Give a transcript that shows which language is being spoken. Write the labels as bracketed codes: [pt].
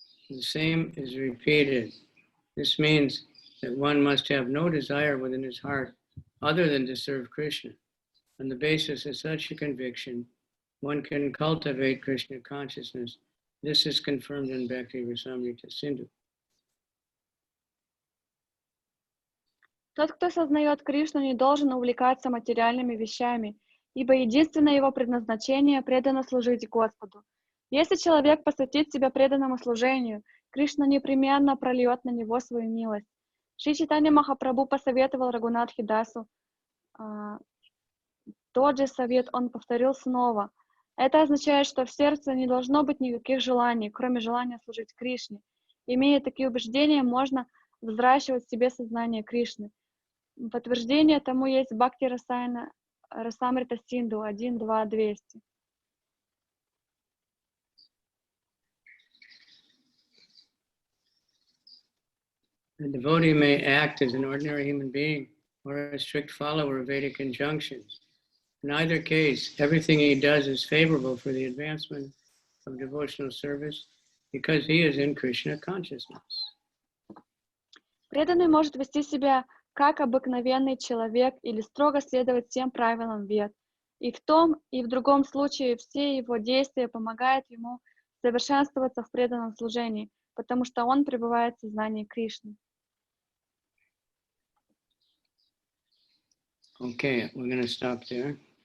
[en] The same is repeated. This means that one must have no desire within his heart other than to serve Krishna. On the basis of such a conviction, one can cultivate Krishna consciousness. This is confirmed in Bhakti Rasamrita Sindhu. [ru] Тот, кто сознает Кришну, не должен увлекаться материальными вещами, ибо единственное его предназначение — преданно служить Господу. Если человек посвятит себя преданному служению, Кришна непременно прольет на него свою милость. Шри Чайтанья Махапрабху посоветовал Рагунатхи Дасу. Тот же совет он повторил снова. Это означает, что в сердце не должно быть никаких желаний, кроме желания служить Кришне. Имея такие убеждения, можно взращивать в себе сознание Кришны. Подтверждение тому есть Бхакти Расамрита Синду 1.2.200. [en] A devotee may act as an ordinary human being or a strict follower of Vedic injunctions. In either case, everything he does is favorable for the advancement of devotional service because he is in Krishna consciousness. [ru] Преданный может вести себя как обыкновенный человек или строго следовать всем правилам Вед. И в том, и в другом случае все его действия помогают ему совершенствоваться в преданном служении, потому что он пребывает в сознании Кришны. [en] Okay, we're going to stop there.